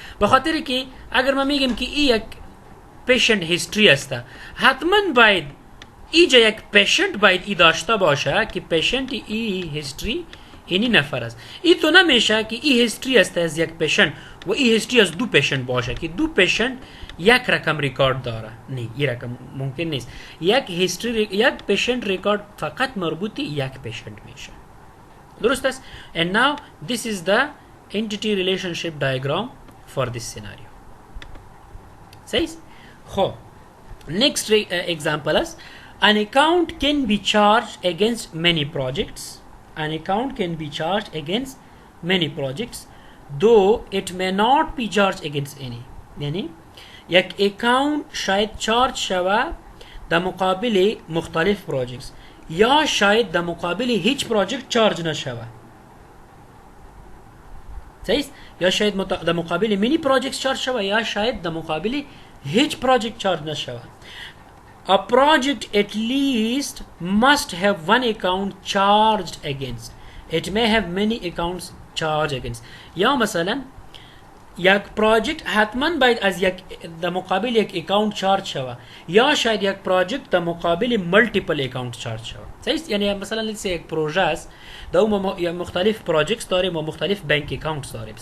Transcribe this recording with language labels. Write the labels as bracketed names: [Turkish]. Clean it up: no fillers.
[Persian] به خاطر که اگر ما میگیم که این یک patient history است حتما باید اینجا یک patient باید ای داشته باشه که patient ای history اینی نفر است. این تو نمیشه که ای history است از یک patient و ای history از دو patient باشه که دو patient یک رقم ریکارد داره. نه این رقم ممکن نیست. یک patient ریکارد فقط مربوط یک patient میشه. درست است. [English] and now this is the entity relationship diagram for this scenario. [Persian] صحیح. خب [English] next example است an account can be charged against many projects. An account can be charged against many projects though it may not be charged against any. [Persian] یعنی یک اکاونت شاید چارج شوه در مقابل مختلف پروژکتس یا شاید در مقابل هیچ پروژکت چارج نشوه. صحیح. یا شاید در مقابل مینی پروژکت چارج شوه یا شاید در مقابل هیچ پروژکت چارج نشوه. [English] A project at least must have one account charged against. It may have many accounts charged against. [Persian] یا مثلا یک پروژکت حتما باید از یک در مقابل یک اکاونت چارج شوه یا شاید یک پروژکت در مقابل ملتیپل اکاونت چارج شوه. صحیح. یعنی مثلا لیتس یک پروژه است در اون مختلف پروژکتس داریم و مختلف بانک اکاونتس داریم.